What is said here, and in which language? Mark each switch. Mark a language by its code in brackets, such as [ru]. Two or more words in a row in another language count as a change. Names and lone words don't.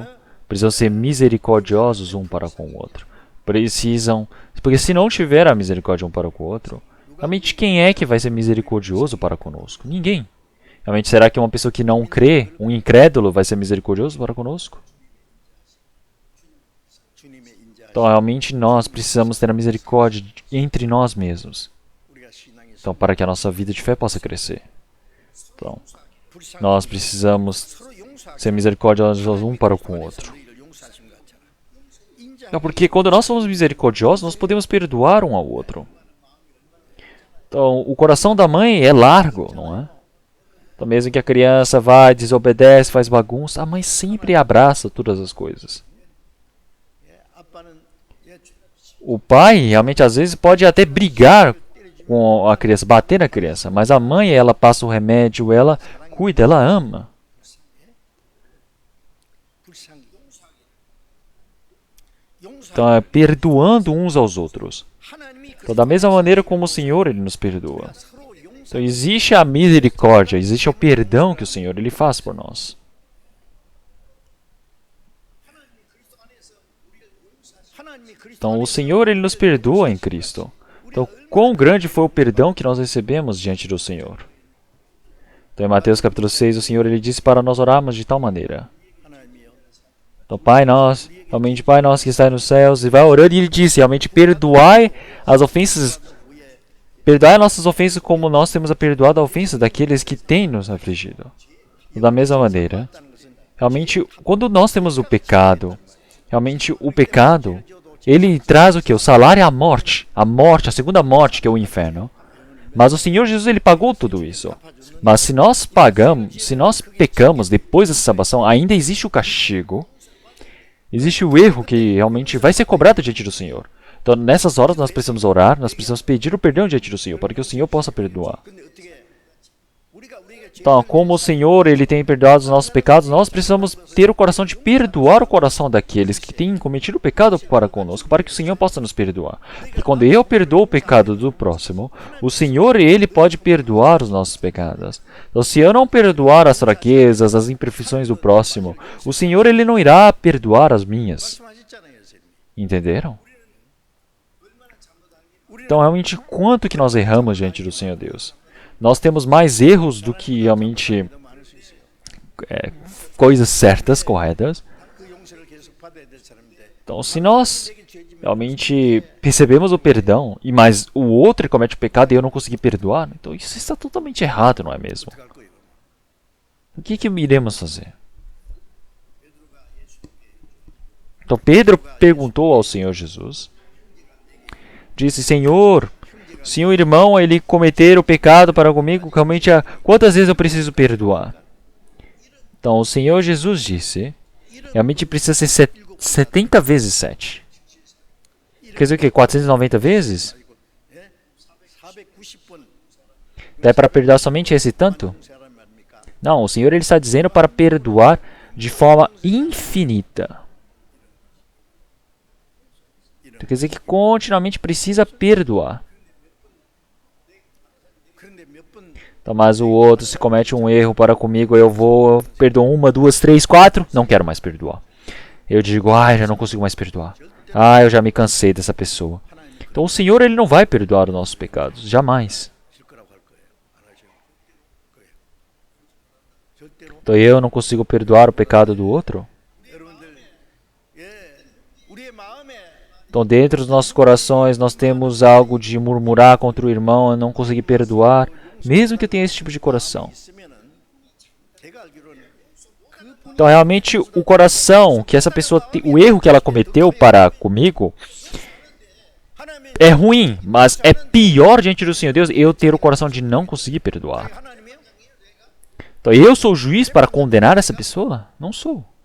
[pt] Precisam ser misericordiosos um para com o outro. Precisam... Porque se não tiver a misericórdia um para com o outro, realmente quem é que vai ser misericordioso para conosco? Ninguém. Realmente, será que uma pessoa que não crê, um incrédulo, vai ser misericordioso para conosco? [ko] 주님의 인자 [pt] Então, realmente, nós precisamos ter a misericórdia entre nós mesmos. [ko] 우리가 신앙이 [pt] Então, para que a nossa vida de fé possa crescer. Então, [ko] 불쌍히 [pt] nós precisamos [ko] 서로 용서하고 [pt] ser misericordiosos um para com o outro. [ko] 너희를 용서하심과 같이 하라. 인자 [pt] É porque quando nós somos misericordiosos, nós podemos perdoar um ao outro. Então, o coração da mãe é largo, não é? Então, mesmo que a criança vá, desobedece, faz bagunça, a mãe sempre abraça todas as coisas. [ko] 아빠는 예, [pt] O pai, realmente, às vezes, pode até brigar com a criança, bater na criança, mas a mãe, ela passa o remédio, ela cuida, ela ama. [ko] 불쌍히 [pt] Então, é perdoando uns aos outros. [ko] 하나님이 그 [pt] Então, da mesma maneira como o Senhor, Ele nos perdoa. [ko] 서로 용서 [pt] Então, existe a misericórdia, existe o perdão que o Senhor Ele faz por nós. [ko] 하나님이 그리스도 [pt] Então, o Senhor Ele nos perdoa em Cristo. Então, quão grande foi o perdão que nós recebemos diante do Senhor? Então, em Mateus capítulo 6, o Senhor Ele disse para nós orarmos de tal maneira. [ko] 하나님이여 [pt] Então, Pai nosso, realmente Pai nosso que está nos céus, e vai orando e Ele disse, realmente perdoai as ofensas, perdoai nossas ofensas como nós temos perdoado a ofensa daqueles que têm nos afligido. Da mesma maneira, [ko] 있다는 것은 [pt] realmente, quando nós temos o pecado, realmente o pecado, ele traz o que? O salário é a morte, a segunda morte, que é o inferno. Mas o Senhor Jesus, ele pagou tudo isso. Mas se nós pecamos depois dessa salvação, ainda existe o castigo, existe o erro que realmente vai ser cobrado diante do Senhor. Então, nessas horas, nós precisamos orar, nós precisamos pedir o perdão diante do Senhor, para que o Senhor possa perdoar. [ko] 근데 어떻게 우리가 [pt] Então, como o Senhor ele tem perdoado os nossos pecados, nós precisamos ter o coração de perdoar o coração daqueles que têm cometido pecado para conosco, para que o Senhor possa nos perdoar. Porque quando eu perdoo o pecado do próximo, o Senhor ele pode perdoar os nossos pecados. Então, se eu não perdoar as fraquezas, as imperfeições do próximo, o Senhor ele não irá perdoar as minhas. [ko] 말씀하셨잖아요, 선생님. [pt] Entenderam? Então, realmente, quanto que nós erramos diante do Senhor Deus? Nós temos mais erros do que realmente [ko] 더 많을 수 있어요. [pt] coisas certas, corretas. [ko] 그 용서를 계속 받아야 될 사람인데 [pt] Então, se nós [ko] 내게 죄 지면 [pt] realmente recebemos o perdão, e mas o outro ele comete o pecado e eu não consegui perdoar, então isso está totalmente errado, não é mesmo? [ko] 어떡할 거예요? [pt] O que iremos fazer? Então Pedro perguntou ao Senhor Jesus, disse, Senhor, se um irmão ele cometer o pecado para comigo, realmente quantas vezes eu preciso perdoar? Então o Senhor Jesus disse, realmente precisa ser 70 vezes 7. Quer dizer o quê? 490 vezes? [ko] 예? 490번 [pt] É para perdoar somente esse tanto? [ko] 사람 아닙니까? [pt] Não, o Senhor ele está dizendo para perdoar de forma infinita. Quer dizer que continuamente precisa perdoar. [ko] 그런데 몇 번 [pt] Então, mas o outro, se comete um erro para comigo, eu perdoo 1, 2, 3, 4, não quero mais perdoar. Eu digo, já não consigo mais perdoar. Eu já me cansei dessa pessoa. Então, o Senhor ele não vai perdoar os nossos pecados, jamais. [ko] 질 거라고 할 거예요. 안 하실 거예요. 절대로 [pt] Então, eu não consigo perdoar o pecado do outro. [ko] 여러분들 예, 우리의 마음에 [pt] Então, dentro dos nossos corações, nós temos algo de murmurar contra o irmão, não conseguir perdoar, mesmo que eu tenha esse tipo de coração. [ko] 있으면은 제가 알기로는 그분 [pt] Então, realmente, o coração que essa pessoa o erro que ela cometeu para comigo [ko] 하나님의 [pt] é ruim, mas é pior diante do Senhor Deus eu ter o coração de não conseguir perdoar. [ko] 하나님이요? [pt] Então, eu sou o juiz para condenar essa pessoa? Não sou.